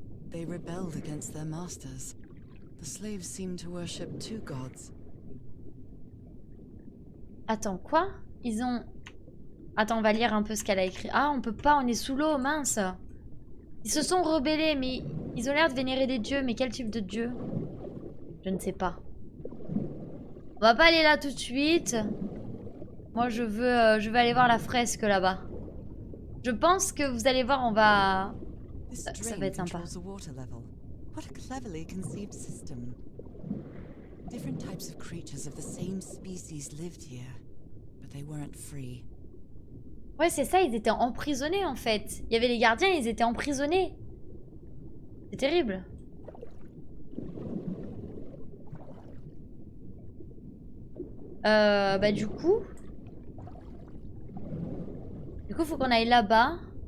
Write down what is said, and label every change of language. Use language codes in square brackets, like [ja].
[en] They rebelled against their masters. The slaves seemed to worship two gods. [fr] Attends, quoi? Ils ont... Attends, on va lire un peu ce qu'elle a écrit. Ah, on peut pas, on est sous l'eau, mince. Ils se sont rebellés, mais ils ont l'air de vénérer des dieux. Mais quel type de dieu? Je ne sais pas. On va pas aller là tout de suite. Moi, je veux aller voir la fresque là-bas. Je pense que vous allez voir, on va... Ça va être sympa. [en] What a cleverly conceived system. Different types of creatures of the same species lived here, but they weren't free. [fr] Ouais, c'est ça, ils étaient emprisonnés en fait. Il y avait les gardiens, ils étaient emprisonnés. C'est terrible. Bah du coup, faut qu'on aille là-bas.